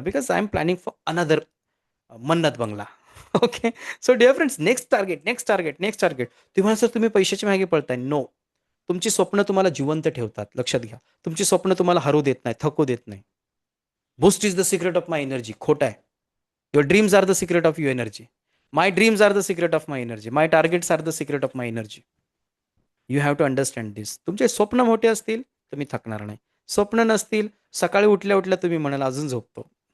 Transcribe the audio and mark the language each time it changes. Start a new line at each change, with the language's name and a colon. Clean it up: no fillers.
English: Because I am planning for another Mannat बंगला. Okay. So dear friends, next target, next target, next target.
Marathi: तुम्ही म्हणा sir तुम्ही पैशाच्या मागे पळताय.
English: no,
Marathi: तुमची स्वप्न तुम्हाला जिवंत ठेवतात. लक्षात घ्या. तुमची स्वप्न तुम्हाला हरू देत नाही, थकू देत नाही.
English: Boost is the secret of my energy.
Marathi: खोटं आहे.
English: Your dreams are the secret of your energy. My dreams are the secret of my energy. My targets are the secret of my energy. You have to understand this.
Marathi: तुमचे स्वप्न मोठे असतील तुम्ही थकणार नाही. स्वप्न नसतील, सकाळी उठल्या उठल्या तुम्ही म्हणाल अजून झोपतो.